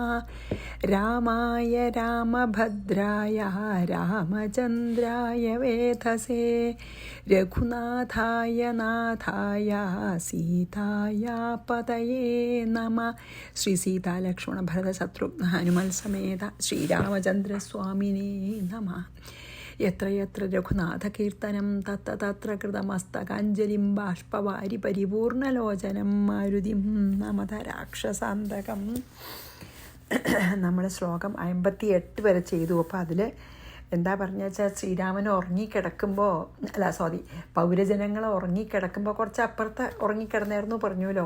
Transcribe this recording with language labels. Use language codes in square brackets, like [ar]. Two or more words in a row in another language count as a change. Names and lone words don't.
[sa] रामाय रामभद्राय रामचन्द्राय वेधसे रघुनाथाय नाथाय सीताय पतये नमः। श्री सीता लक्ष्मण भरत शत्रुघ्न हनुमल समेत श्रीरामचन्द्रस्वामिने नमः। यत्र यत्र रघुनाथकीर्तनं तत्र तत्र कृतमस्तकाञ्जलिं बाष्पवारि परिपूर्णलोचनं മാരുതിം നമത രാക്ഷസാന്തകം. [ml] നമ്മൾ ശ്ലോകം 58 വരെ ചെയ്തു. അപ്പോൾ അതിൽ എന്താ പറഞ്ഞു വെച്ചാൽ, ശ്രീരാമൻ ഉറങ്ങിക്കിടക്കുമ്പോൾ പൗരജനങ്ങൾ ഉറങ്ങിക്കിടക്കുമ്പോൾ കുറച്ച് അപ്പുറത്ത് ഉറങ്ങിക്കിടന്നായിരുന്നു പറഞ്ഞുല്ലോ.